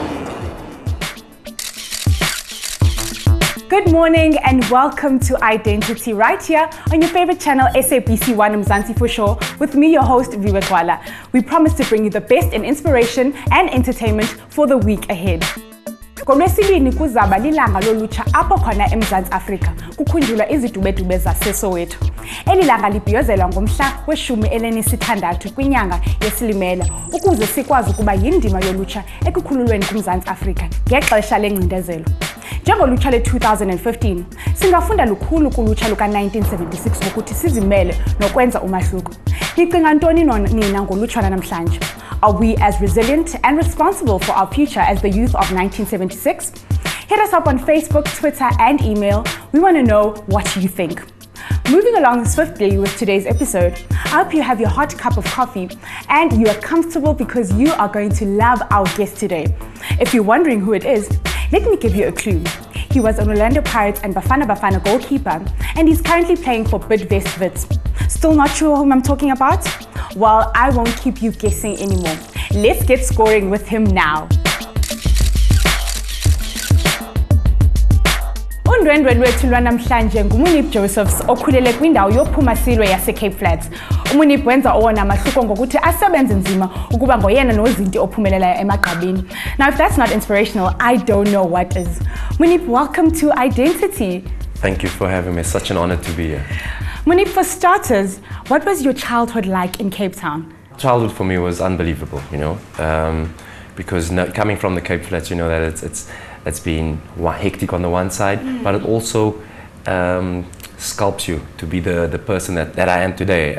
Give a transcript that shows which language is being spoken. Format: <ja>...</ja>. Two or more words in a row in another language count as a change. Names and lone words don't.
<en>Good morning and welcome to Identity right here on your favorite channel SABC 1 Mzansians show with me, your host Viwekwala. We promise to bring you the best in inspiration and entertainment for the week ahead.</en> <xh>NgoLwesibini kuzaba lilanga lolutsha apho khona eMzantsi Afrika kukhunjulwa izidubedube zaseSoweto. Eli langa libhiyozelwa ngomhla we-16 kwinyanga yeSilimela ukuze sikwazi ukuba yindima yolutsha ekukhululweni kuMzantsi Afrika ngexesha lengcindezelo. Njengolutsha le-2015, singafunda lukhulu kulutsha luka-1976 ukuthi sizimele nokwenza umahluko. Nicinga ntoni nina ngolutsha namhlanje?</xh> <en>Are we as resilient and responsible for our future as the youth of 1976? Hit us up on Facebook, Twitter, and email. We want to know what you think. Moving along swiftly with today's episode, I hope you have your hot cup of coffee and you are comfortable because you are going to love our guest today. If you're wondering who it is, let me give you a clue. He was an Orlando Pirates and Bafana Bafana goalkeeper, and he's currently playing for Bidvest Wits. Still not sure whom I'm talking about? Well, I won't keep you guessing anymore. Let's get scoring with him now.</en> <xh>Undwendwe lwethu lwanamhlanje nguMoeneeb Josephs okhulele kwindawo yophumasilwe yase-Cape Flats. uMoeneeb wenza owona mahluko ngokuthi asebenze nzima ukuba ngoyena nozinti ophumelelayo emagqabini.</xh> <en>Now, if that's not inspirational, I don't know what is. Moeneeb, welcome to Identity. Thank you for having me. It's such an honor to be here. Moeneeb, for starters, what was your childhood like in Cape Town? Childhood for me was unbelievable, because coming from the Cape Flats, you know that it's been hectic on the one side, but it also sculpts you to be the person that I am today.</en>